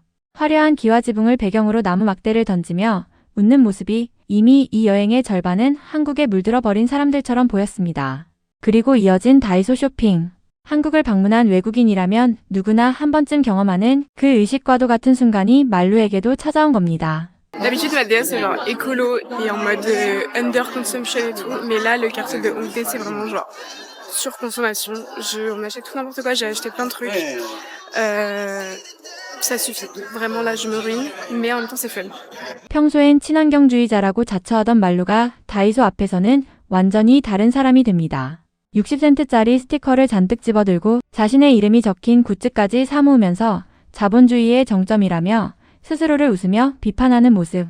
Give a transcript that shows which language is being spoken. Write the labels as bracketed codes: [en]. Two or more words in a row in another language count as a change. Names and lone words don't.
[ko] 화려한 기와지붕을 배경으로 나무 막대를 던지며 웃는 모습이 이미 이 여행의 절반은 한국에 물들어 버린 사람들처럼 보였습니다. 그리고 이어진 다이소 쇼핑. 한국을 방문한 외국인이라면 누구나 한 번쯤 경험하는 그 의식과도 같은 순간이 말루에게도 찾아온 겁니다. [fr] D'habitude, ma DS, c'est genre écolo et en mode [en] under consumption [fr] et tout. Mais là, le quartier de Hongdae, c'est vraiment genre surconsommation. On achète tout n'importe quoi, j'ai acheté plein de trucs. Ça suffit. Vraiment, là, je me ruine. Mais en même temps, c'est fun. [ko] 평소엔 친환경주의자라고 자처하던 말루가 다이소 앞에서는 완전히 다른 사람이 됩니다. 60센트짜리 스티커를 잔뜩 집어들고 자신의 이름이 적힌 굿즈까지 사모으면서 자본주의의 정점이라며 스스로를 웃으며 비판하는 모습.